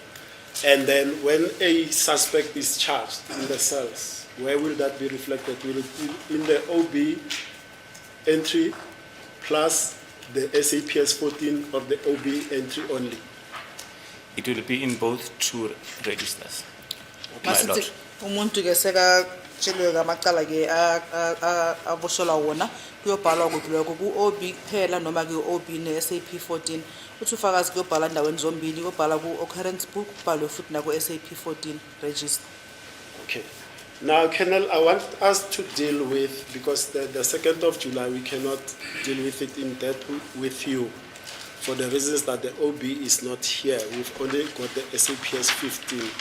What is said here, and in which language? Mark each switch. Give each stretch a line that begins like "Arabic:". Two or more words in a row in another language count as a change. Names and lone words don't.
English: And then when a suspect is charged in the cells, where will that be reflected? Will it be in the OB entry plus the SAPS 14 or the OB entry only? It will be in both two registers. My Lord.
Zulu: Masithi umuntu ke seka tshelwe ngamacala ke aboshola wona kuyobhalwa kuphi lokho ku OB kuphela noma ke OB ne SAP 14 uthi ufakazi kuyobhala endaweni zombili kuyobhala ku
English: occurrence book
Zulu: kubhalwe futhi na ku SAP 14 register.
English: Okay. Now, Colonel, I want us to deal with, because the 2nd of July, we cannot deal with it in depth with you for the reasons that the OB is not here. We've only got the SAPS 15.